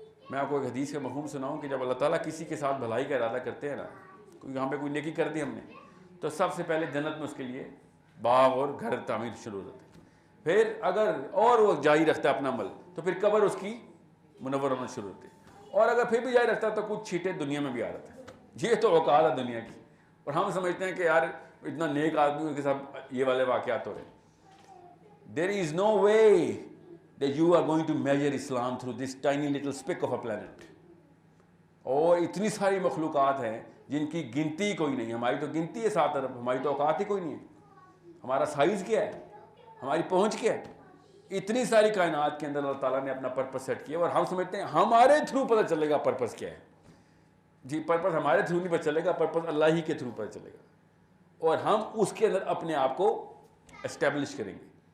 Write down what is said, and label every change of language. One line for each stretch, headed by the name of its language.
Urdu: میں آپ کو ایک حدیث کا مفہوم سناؤں کہ جب اللہ تعالیٰ کسی کے ساتھ بھلائی کا ارادہ کرتے ہیں نا, یہاں پہ کوئی نیکی کر دی ہم نے, تو سب سے پہلے جنت میں اس کے لیے باغ اور گھر تعمیر شروع ہوتے ہیں. پھر اگر اور وہ جاری رکھتا ہے اپنا عمل تو پھر قبر اس کی منور ہونا شروع ہوتی ہے, اور اگر پھر بھی جاری رکھتا ہے تو کچھ چھیٹے دنیا میں بھی آ رہتا ہے. یہ تو اوقات ہے دنیا کی, اور ہم سمجھتے ہیں کہ یار اتنا نیک آدمی کے ساتھ یہ والے واقعات ہو رہے ہیں.
English: There is no way that you are going to measure Islam through this tiny little speck of a planet.
Urdu: اور اتنی ساری مخلوقات ہیں جن کی گنتی کوئی نہیں. ہماری تو گنتی ہے 7 ارب, ہماری تو اوقات ہی کوئی نہیں ہے. ہمارا سائز کیا ہے, ہماری پہنچ کیا ہے. اتنی ساری کائنات کے اندر اللہ تعالیٰ نے اپنا پرپس سیٹ کیا, اور ہم سمجھتے ہیں ہمارے تھرو پتہ چلے گا پرپس کیا ہے. جی پرپس ہمارے تھرو نہیں پتہ چلے گا, پرپس اللہ ہی کے تھرو پتہ چلے گا, اور ہم اس کے اندر اپنے آپ کو اسٹیبلش کریں گے.